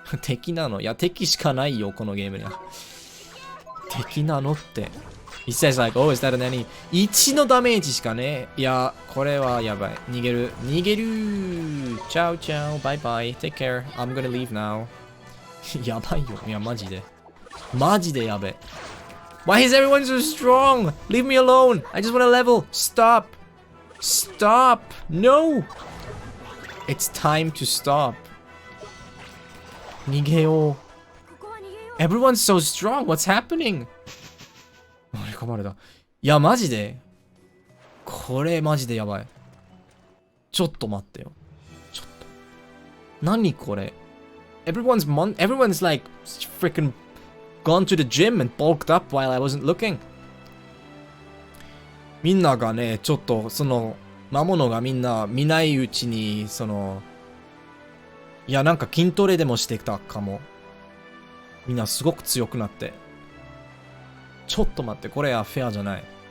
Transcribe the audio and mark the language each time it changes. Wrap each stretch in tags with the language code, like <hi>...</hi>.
<ja>敵なの？いや、敵しかないよ、このゲームには。敵なのって。</ja> <en>He says like, oh, is that an enemy?</en> <ja>1のダメージしかね。いや、これはやばい。逃げる。逃げる。チャオチャオ。バイバイ。</ja> <en>Take care. I'm gonna leave now.</en> <ja>やばいよ。いや、マジで。マジでやべ。</ja> <en>Why is everyone so strong? Leave me alone. I just wanna level. Stop. Stop. No. It's time to stop.</en> <ja>逃げよう。</ja> <en>Everyone's so strong. What's happening?</en> <ja>あれかまれだ。いや、マジで。これマジでやばい。ちょっと待ってよ。ちょっと。何これ</ja> <en>everyone's like freaking gone to the gym and bulked up while I wasn't looking.</en> <ja>みんながね、ちょっとその魔物がみんな見ないうちにいや、なんか筋トレでもしてたかも。みんなすごく強くなって。ちょっと待って、これはフェアじゃない。</ja>